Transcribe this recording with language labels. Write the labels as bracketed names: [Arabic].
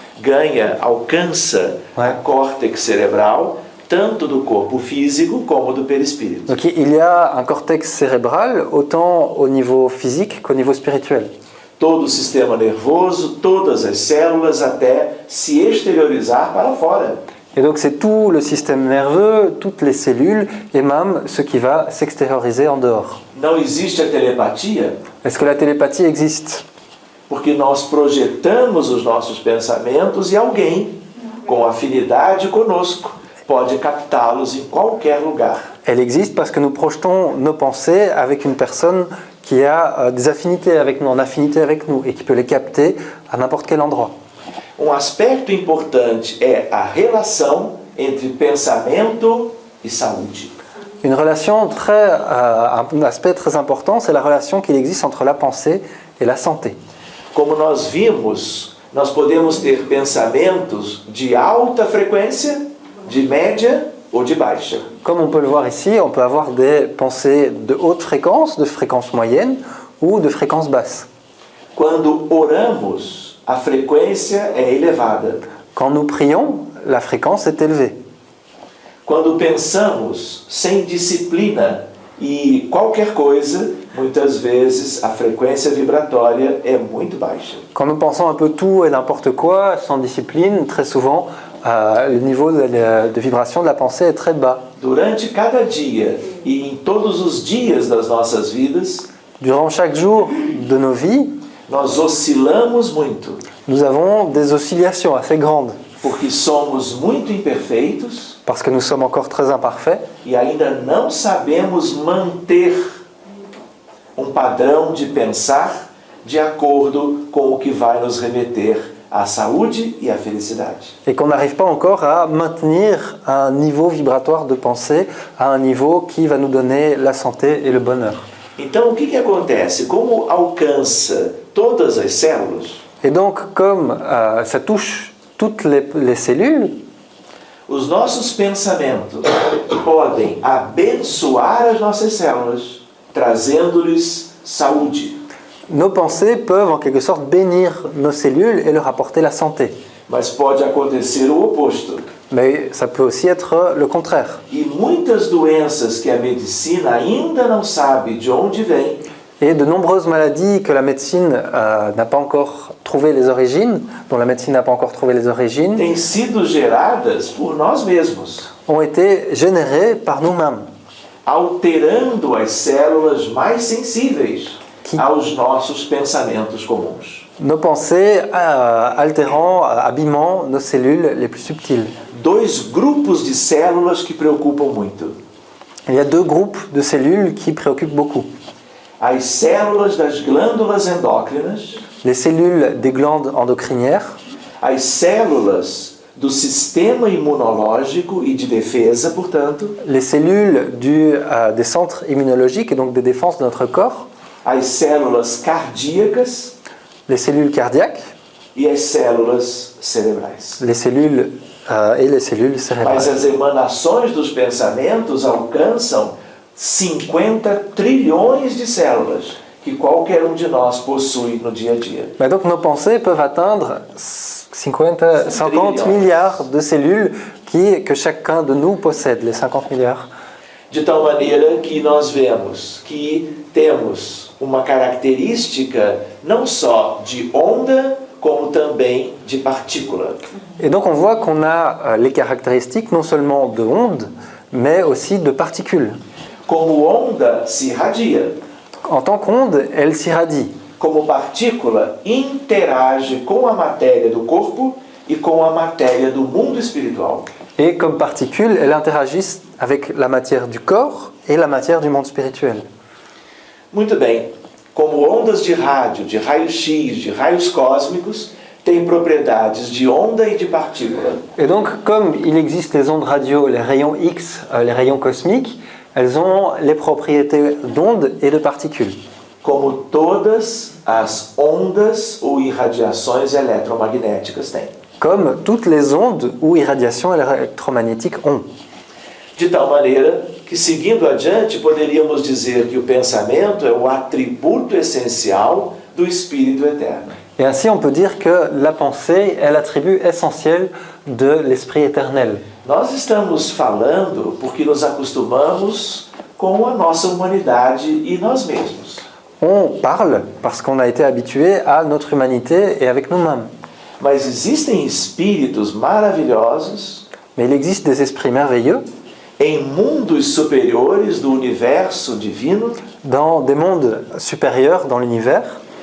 [Portuguese] Ganha, alcança a córtex cerebral tanto do corpo físico como do perispírito. [French] Donc il y a un cortex cérébral autant au niveau physique qu'au niveau spirituel. [Portuguese] Todo o sistema nervoso, todas as células até se exteriorizar para fora. [French] Et donc c'est tout le système nerveux, toutes les cellules et même ce qui va s'extérioriser en dehors. [Portuguese] Não existe a telepatia [French] Est-ce que la télépathie existe? [Portuguese] porque nós projetamos os nossos pensamentos e alguém com afinidade conosco pode captá-los em qualquer lugar. [French] Elle existe parce que nous projetons nos pensées avec une personne qui a des affinités avec nous, en affinité avec nous et qui peut les capter à n'importe quel endroit. [Portuguese] Um aspecto importante é a relação entre pensamento e saúde. [French] Une relation un aspect très important, c'est la relation qu'il existe entre la pensée et la santé. [Portuguese] Como nós vimos, nós podemos ter pensamentos de alta frequência, de média ou de baixa. [French] Comme on peut le voir ici, on peut avoir des pensées de haute fréquence, de fréquence moyenne ou de fréquence basse. [Portuguese] Quando oramos, a frequência é elevada. [French] Quand nous prions, la fréquence est élevée. [Portuguese] Quando pensamos sem disciplina e qualquer coisa, muitas vezes a frequência vibratória é muito baixa. [French] Quand nous pensons un peu tout et n'importe quoi, sans discipline, très souvent, le niveau de vibration de la pensée est très bas. [Portuguese] Durante cada dia e em todos os dias das nossas vidas, [French] Durant chaque jour de nos vies, [Portuguese] nós oscilamos muito, [French] nous avons des oscillations assez grandes, [Portuguese] porque somos muito imperfeitos [French] parce que nous sommes encore très imparfaits [Portuguese] e ainda não sabemos manter um padrão de pensar de acordo com o que vai nos remeter a saúde e a felicidade. [French] Et qu'on n'arrive pas encore à maintenir un niveau vibratoire de pensée à un niveau qui va nous donner la santé et le bonheur. [Portuguese] Então, o que acontece? Como alcança todas as células, [French] Et donc, comme ça touche toutes les cellules, [Portuguese] os nossos pensamentos podem abençoar as nossas células, trazendo-lhes saúde. [French] nos pensées peuvent en quelque sorte bénir nos cellules et leur apporter la santé. [Portuguese] Mas pode acontecer o oposto. [French] Mais ça peut aussi être le contraire. [Portuguese] E muitas doenças que a medicina ainda não sabe de onde vêm, [French] Et de nombreuses maladies que la médecine n'a pas encore trouvé les origines, dont la médecine n'a pas encore trouvé les origines, [Portuguese] têm sido geradas por nós mesmos, [French] ont été générées par nous-mêmes, [Portuguese] alterando as células mais sensíveis aos nossos pensamentos comuns. [French] nos pensées altérant, abîmant nos cellules les plus subtiles. [Portuguese] Dois grupos de células que preocupam muito. [French] Il y a deux groupes de cellules qui préoccupent beaucoup. [Portuguese] As células das glândulas endócrinas, [French] Les cellules des glandes endocrinières, [Portuguese] as células do sistema imunológico e de defesa, portanto, [French] les cellules des centres immunologiques et donc des défenses de notre corps, [Portuguese] as células cardíacas [French] les cellules cardiaques, [Portuguese] e as células cerebrais. [French] les cellules et les cellules [Portuguese] Mas [French] cérébrales. [Portuguese] as emanações dos pensamentos alcançam 50 trilhões de células que qualquer de nós possui no dia a dia. [French] Mais donc nos pensées peuvent atteindre 50 milliards de cellules que chacun de nous possède, les 50 milliards. [Portuguese] De tal maneira que nós vemos que temos uma característica não só de onda, como também de partícula. [French] Et donc on voit qu'on a les caractéristiques non seulement de ondes, mais aussi de particules. [Portuguese] Como onda se irradia, [French] En tant qu'onde, elle s'irradie. [Portuguese] como partícula interage com a matéria do corpo e com a matéria do mundo espiritual. [French] Et comme particule, elle interagit avec la matière du corps et la matière du monde spirituel. [Portuguese] Muito bem, como ondas de rádio, de raio-x, de raios cósmicos, têm propriedades de onda e de partícula. [French] Et donc, comme il existe les ondes radio, les rayons X, les rayons cosmiques, elles ont les propriétés d'ondes et de particules. [Portuguese] Como todas as ondas ou irradiações eletromagnéticas têm. [French] Comme toutes les ondes ou irradiations électromagnétiques ont. [Portuguese] De tal maneira que, seguindo adiante, poderíamos dizer que o pensamento é o atributo essencial do Espírito Eterno. [French] Et ainsi, on peut dire que la pensée est l'attribut essentiel de l'esprit éternel. [Portuguese] Nós estamos falando porque nos acostumamos com a nossa humanidade e nós mesmos. [French] On parle parce qu'on a été habitué à notre humanité et avec nous-mêmes. [Portuguese] Mas existem espíritos maravilhosos [French] Mais il existe des esprits merveilleux [Portuguese] em mundos superiores do universo divino [French] dans des mondes supérieurs dans l'univers